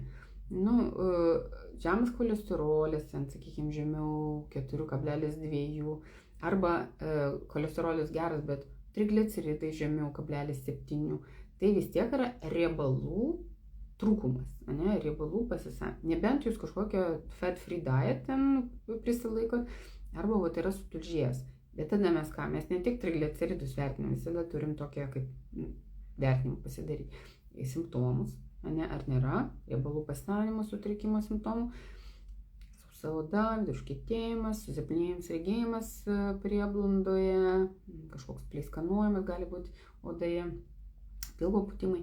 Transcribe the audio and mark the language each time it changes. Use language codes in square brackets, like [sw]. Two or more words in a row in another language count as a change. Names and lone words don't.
[lt] Žemas cholesterolis, sakykime, žemiau 4,2, arba cholesterolis geras, bet trigliceridai žemiau 0,7, tai vis tiek yra riebalų trūkumas, riebalų pasisavinimo. Nebent jūs kažkokią [en] fat-free diet [lt] ten prisilaikot, arba yra sutulžėjęs. Bet tada mes ką? Mes ne tik trigliceridus vertinam, visada turim tokią kaip vertinimą pasidaryti. Simptomus, ar nėra riebalų pasisavinimo sutrikimo simptomų. Sausa oda, užkietėjimas, susiplenėjimas, regėjimas prieblundoje, kažkoks pleiskanojimas gali būti odoje, pilvo pūtimai.